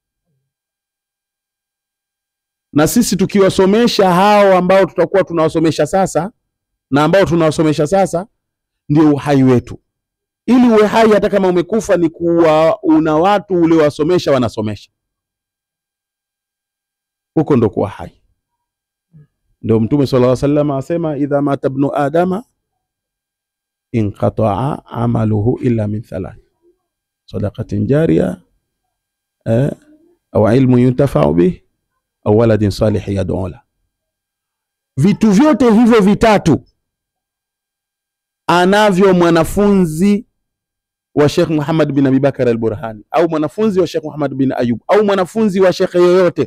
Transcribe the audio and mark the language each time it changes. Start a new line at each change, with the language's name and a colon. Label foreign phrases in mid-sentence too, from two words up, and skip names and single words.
Swahili: Na sisi tukiwasomesha hao ambao tutakuwa tunawasomesha sasa na ambao tunawasomesha sasa, ndio uhai wetu. Ili uwe hai hata kama umekufa ni kuwa una watu uliowasomesha wanasomesha. Huko ndo kuwa hai. Ndio Mtume
Arabic: صلى الله عليه وسلم
Swahili: asema,
Arabic: إذا مات ابن آدم انقطع عمله إلا من 3 صدقة جارية, أو علم ينتفع به أو ولد صالح يدعو له.
Swahili: Vitu vyote hivyo vitatu anavyo mwanafunzi wa Sheikh Muhammad bin Abi Bakar al-Burhani au mwanafunzi wa Sheikh Muhammad bin Ayub au mwanafunzi wa Sheikh yoyote.